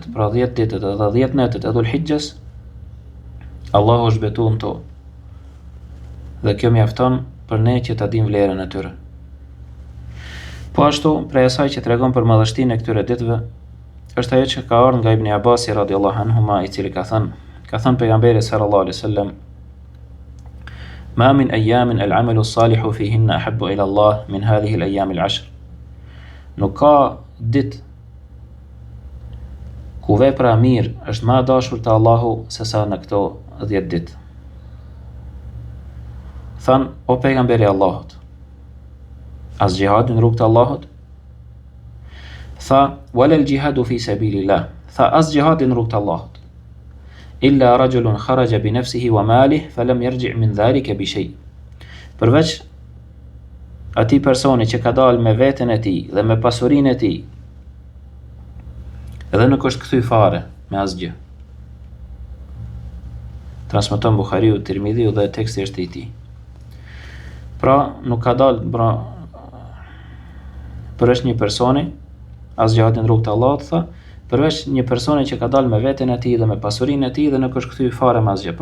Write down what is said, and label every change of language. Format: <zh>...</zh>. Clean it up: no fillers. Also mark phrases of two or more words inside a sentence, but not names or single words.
<sq>Pra 10 ditët edhe 10 netet e Dhul-Hijjes, Allahu është betuar në to. Dhe kjo mjafton për ne që ta dim vlerën e tyre. Po ashtu, prej asaj që tregon për madhështinë e këtyre ditëve, është ajo që ka ardhur nga Ibn Abasi</sq> <ar>رضي الله عنهما,</ar> <sq>i cili ka thënë pejgamberi</sq> <ar>صلى الله عليه وسلم: "ما من أيام العمل الصالح فيهن أحب إلى الله من هذه الأيام العشر."</ar> <sq>Nuk ka ditë ku vepra mirë është më e dashur te Allahu se sa në këto 10 ditë. Than, o pejgamberi i Allahut, as gjihadi në rrugt të Allahut? Tha,</sq> <ar>ولا الجهاد في سبيل الله.</ar> <sq>Tha, as gjihadi në rrugt të Allahut.</sq> <ar>إلا رجل خرج بنفسه وماله فلم يرجع من ذلك بشيء.</ar> <sq>Përveç atij personi që ka dalë me veten e tij dhe me pasurinë e tij, edhe nuk është kthy fare me asgjë. Transmeton Buhariu, Tirmidhiu dhe teksti është i tij. Pra, nuk ka dalë përveç një personi, as gjihadi në rrugt të Allahut, tha, përveç një personi që ka dalë me veten e tij dhe me pasurinë e tij dhe nuk është kthy fare me asgjë.</sq>